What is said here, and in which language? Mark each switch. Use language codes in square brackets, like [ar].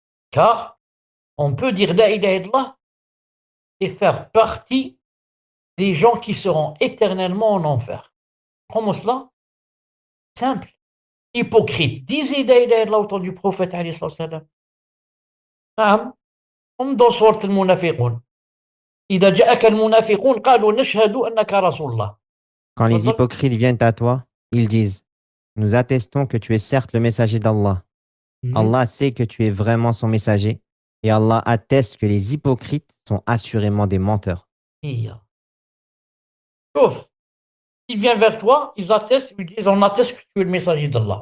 [fr] Car on peut dire La ilaha illallah et faire partie des gens qui seront éternellement en enfer. Comment cela? Simple. Hypocrite. Disez La ilaha illallah au temps du prophète alayhi salam. Comme dans sourate al-Munafiqun. [ar] إذا جاءك المنافقون قالوا نشهد أنك رسول الله. [fr] Quand les hypocrites viennent à toi, ils disent Nous attestons que tu es certes le messager d'Allah. Allah sait que tu es vraiment son messager et Allah atteste que les hypocrites sont assurément des menteurs. Sauf, ils viennent vers toi, ils attestent, ils disent on atteste que tu es le messager d'Allah.